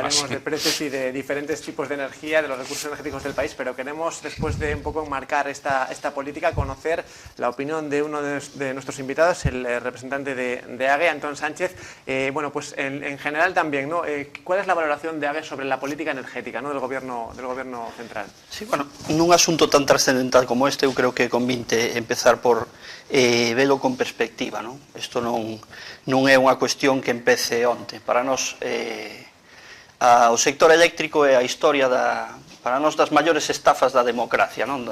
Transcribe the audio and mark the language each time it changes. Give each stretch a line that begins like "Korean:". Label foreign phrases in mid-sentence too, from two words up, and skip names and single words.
Spanish: Hablaremos de precios y de diferentes tipos de energía, de los recursos energéticos del país, pero queremos, después de un poco enmarcar esta política, conocer la opinión de uno de nuestros invitados, el representante de AGE, Antón Sánchez. Bueno, pues en general también, ¿no? ¿Cuál es la valoración de AGE sobre la política energética, ¿no?, del gobierno central?
Galician: Sí, bueno, nun asunto tan trascendental como este, eu creo que convinte empezar por velo con perspectiva, non? Isto non é unha cuestión que empece onte. Para nós, o sector eléctrico é a historia para nós das maiores estafas da democracia, non?